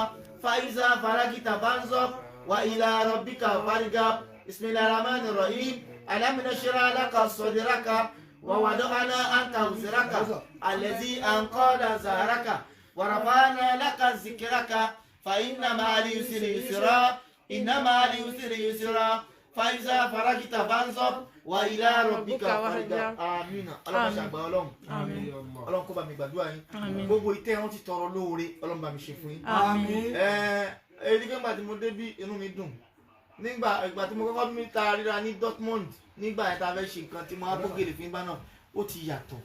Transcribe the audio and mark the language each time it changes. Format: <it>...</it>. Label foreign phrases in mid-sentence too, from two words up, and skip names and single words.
<ar>فإذا فرغت فانصب وإلى ربك فارغب بسم الله الرحمن الرحيم ألم نشرح لك صدرك ووضعنا عنك وزرك الذي أنقض ظهرك ورفعنا لك ذكرك فإن مع اليسر يسرا إن مع اليسر يسرا فإذا فرغت فانصب وإلى ربك فارغب آمين.</ar> <yo>Ọlọ́run ṣàgbà Ọlọ́run. Ọlọ́run kó bá mi gbàdúrà yín. Gbogbo ìtẹ́ wọn ti tọrọ lóore Ọlọ́run bá mi ṣe fún yín. Èyí nígbà tí mo débí inú mi dùn. Nígbà ìgbà tí mo kọ́kọ́ mi ta ríra ní Dortmund nígbà yẹn tá a fẹ́ ṣe nǹkan tí mo á kó gèlè fún ibà náà ó ti yàtọ̀.</yo>